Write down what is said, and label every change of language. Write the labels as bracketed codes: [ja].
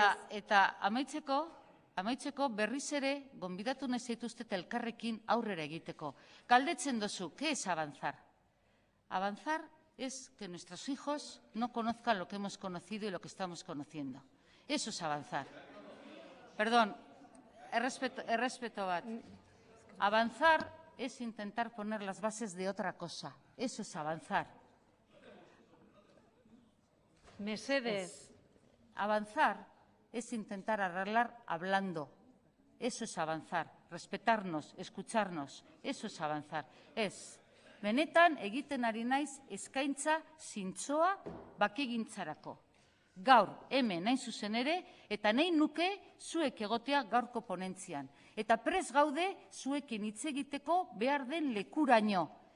[eu] Eta amaitzeko berriz ere gonbidatu nahi zaituztet elkarrekin aurrera egiteko. Galdetzen dozu, [es] ¿qué es avanzar? Avanzar es que nuestros hijos no conozcan lo que hemos conocido y lo que estamos conociendo. Eso es avanzar. Perdón, [eu] errespeto bat. [es] Avanzar es intentar poner las bases de otra cosa. Eso es avanzar. [eu] Mesedez. [es] Avanzar es intentar arreglar hablando. Eso es avanzar. Respetarnos, escucharnos. Eso es avanzar. [eu] Benetan egiten ari naiz eskaintza zintzoa bakegintzarako. Gaur, hemen nahi zuzen ere, eta nahi nuke zuek egotea gaurko ponentzian. Eta prest gaude zuekin hitz egiteko behar den lekuraino.